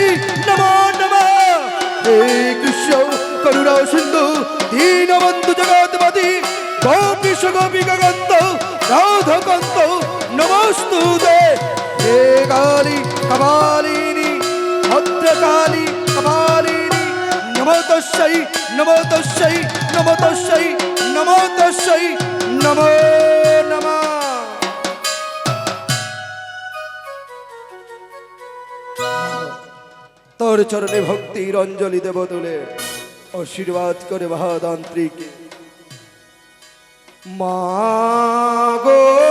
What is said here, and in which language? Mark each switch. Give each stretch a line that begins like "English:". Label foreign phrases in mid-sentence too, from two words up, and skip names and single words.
Sanskrit: नमो नमः हे कृष्ण करुणा सिन्धु दीनबन्धु जगत्पति गोपीश गोपिकाकान्त राधाकान्त नमस्तुते हे काली कपालिनी भद्रकाली कपालिनी नमो तस्यै नमो तस्यै नमो तस्यै नमो तस्यै नमो नमः
Bangla: তোর চরণে ভক্তির অঞ্জলি দেব তুলে আশীর্বাদ করে মহাতান্ত্রিক মাগো